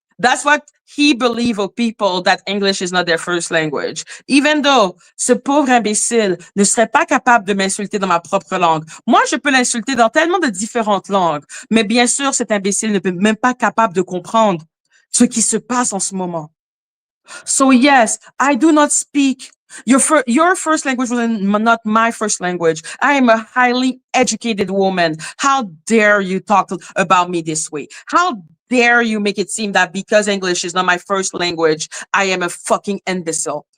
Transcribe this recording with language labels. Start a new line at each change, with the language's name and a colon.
English: That's what he believes of people that English is not their first language. Even though
French: ce pauvre imbécile ne serait pas capable de m'insulter dans ma propre langue. Moi, je peux l'insulter dans tellement de différentes langues. Mais bien sûr, cet imbécile ne peut même pas capable de comprendre ce qui se passe en ce moment.
English: So yes, I do not speak. Your first language was not my first language. I am a highly educated woman. How dare you talk about me this way? How dare you make it seem that because English is not my first language, I am a fucking imbecile?